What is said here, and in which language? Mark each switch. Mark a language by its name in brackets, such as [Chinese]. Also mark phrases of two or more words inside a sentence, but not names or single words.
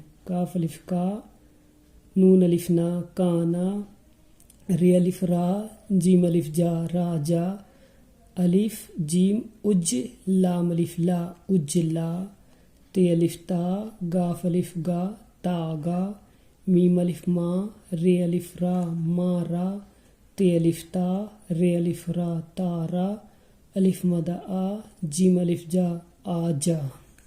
[Urdu] کاف الف کا نون الف نا کانا. رے الف را جیم الف جا را جا. الف جیم اج لام الف لا اجلا. تے الف تا گاف الف گا تا گا. میم الف ما رے الف را ما را. تے الف تا رے الف را تا را. الف مدہ آ جیم الف جا آ جا.